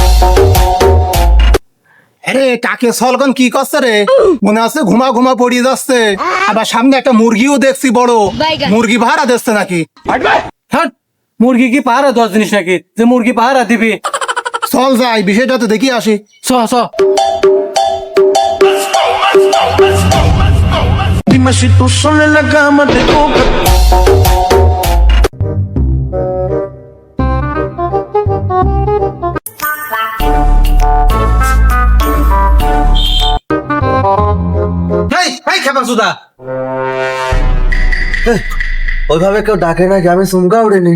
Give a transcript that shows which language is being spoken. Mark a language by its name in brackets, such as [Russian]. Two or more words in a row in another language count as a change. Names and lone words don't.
[Bangla] আরে কাকে সলগন কি করছে রে, মনে হচ্ছে ঘুমা ঘুমা পড়িয়ে যাচ্ছে। আবার সামনে একটা মুরগিও দেখছি বড়, বাইগান। মুরগি ভাড়া দিচ্ছে নাকি। হ্যাঁ মুরগি কি পাহারা দশ জিনিস নাকি যে মুরগি পাহারা দিবি? চল যাই বিষয়টা তো দেখি আসি। চ চ। [Spanish] Dime si tú sola en la cama te toca. [Bangla] এই খেপা সুদা, ওইভাবে কেউ ডাকে নাকি, আমি চমকা উড়িনি।